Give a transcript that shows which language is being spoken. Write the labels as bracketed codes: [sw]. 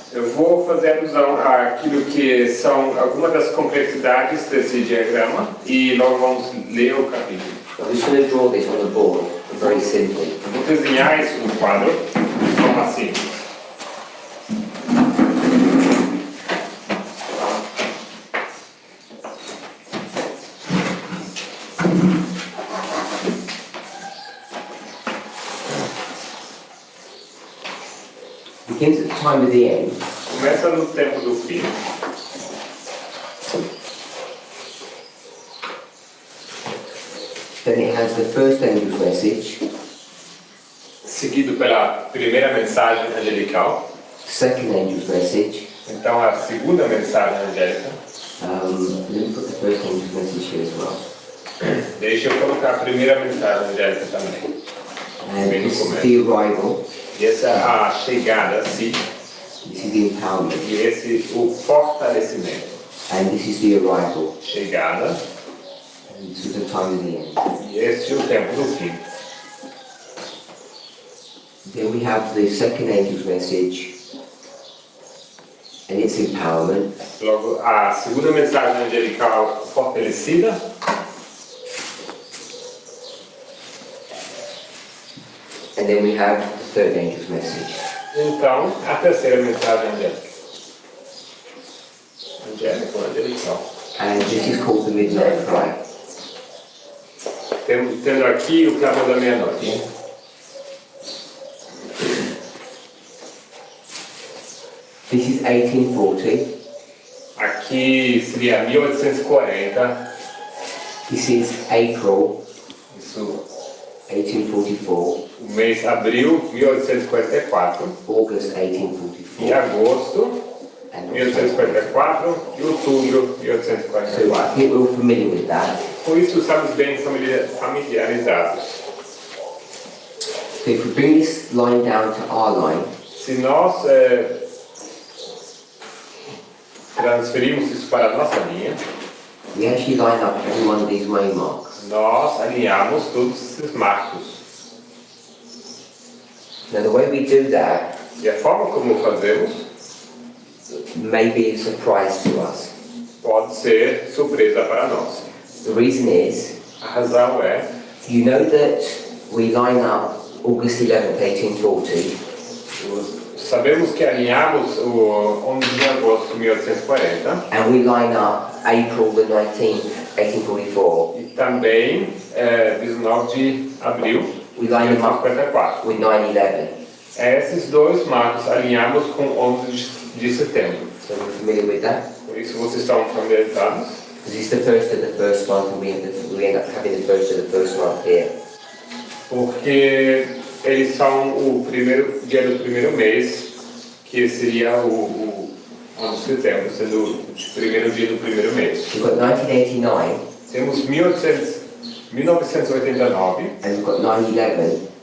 [pt] Eu vou fazer alusão àquilo que são algumas das complexidades desse diagrama e logo vamos ler o capítulo. [en] I'm just going to draw this on the board, very simply. [pt] Eu vou desenhar isso no quadro de forma simples. [en] Begins at the time of the end. [pt] Começa no tempo do fim. [en] Then it has the first angel's message, [pt] Seguido pela primeira mensagem angelical. [en] second angel's message. [pt] Então a segunda mensagem angélica. [en] Let me put the first angel's message here as well. [pt] Deixa eu colocar a primeira mensagem angélica também. [en] And [pt] Bem no [en] this is [pt] começo. [en] the arrival. [pt] E essa é a chegada, sim. [en] This is the empowerment. [pt] E esse o fortalecimento. [en] And this is the arrival. [pt] Chegada. [en] And this is the time of the end. [pt] E esse é o tempo do fim. [en] Then we have the second angel's message and its empowerment. [pt] Logo, a segunda mensagem angelical fortalecida. [en] And then we have the third angel's message. [pt] Então, a terceira mensagem angélica. Angélica ou angelical? [en] And this is called the midnight cry. [pt] Tendo aqui o clamor da meia-noite. [en] This is 1840. [pt] Aqui seria 1840. [en] This is April [pt] Isso, [en] 1844. [pt] o mês abril 1844. [en] August [pt] E [en] 1844. [pt] agosto [en] And [pt] 1844 e outubro [en] so [pt] 1844. [en] I think we're all familiar with that. [pt] Com isso estamos bem familiarizados. [en] So if we bring this line down to our line, [pt] Se nós transferirmos isso para a nossa linha, [en] we actually line up every one of these waymarks. [pt] nós alinhamos todos esses marcos. [en] Now the way we do that [pt] E a forma como fazemos [en] may be a surprise to us. [pt] pode ser surpresa para nós. [en] The reason is, [pt] A razão é, [en] you know that we line up August 11th, 1840, [pt] sabemos que alinhamos o 11 de agosto de 1840 [en] and we line up April the 19th, 1844. [pt] e também 19 de abril [en] We [pt] de [en] line them up [pt] 1844. [en] with 9/11. [pt] Esses dois marcos alinhamos com 11 de setembro. [en] So we're familiar with that? [pt] Por isso vocês estão familiarizados. [en] Because it's the first of the first month, and we end up having the first of the first month here. [pt] Porque eles são o primeiro dia do primeiro mês, que seria o 11 de setembro, sendo o primeiro dia do primeiro mês. [en] We've got 1989, [pt] Temos 1989 [en] and we've got 9/11,